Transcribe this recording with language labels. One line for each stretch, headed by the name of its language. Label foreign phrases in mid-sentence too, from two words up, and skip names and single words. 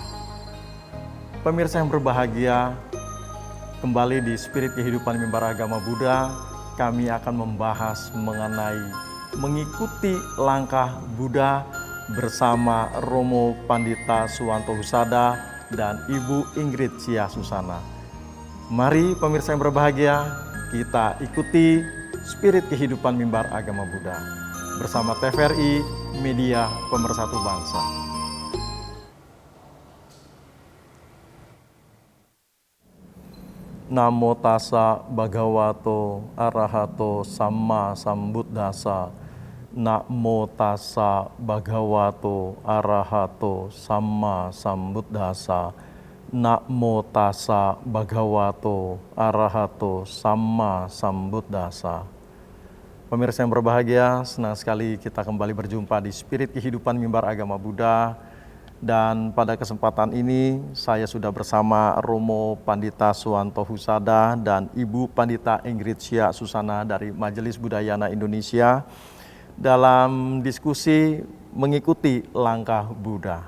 Indonesian: Pemirsa yang berbahagia, kembali di Spirit Kehidupan Mimbar Agama Buddha, kami akan membahas mengenai mengikuti langkah Buddha bersama Romo Pandita Suwanto Husada dan Ibu Ingrid Cia Susana. Mari pemirsa yang berbahagia, kita ikuti Spirit Kehidupan Mimbar Agama Buddha bersama TVRI Media Pemersatu Bangsa.
Pali: Namo tassa bhagavato arahato samma sambuddhassa. Namo tassa bhagavato arahato samma sambuddhassa. Namo tassa bhagavato arahato samma sambuddhassa.
Indonesian: Pemirsa yang berbahagia, senang sekali kita kembali berjumpa di Spirit Kehidupan Mimbar Agama Buddha. Dan pada kesempatan ini saya sudah bersama Romo Pandita Suwanto Husada dan Ibu Pandita Ingrid Cia Susana dari Majelis Budayana Indonesia dalam diskusi mengikuti langkah Buddha.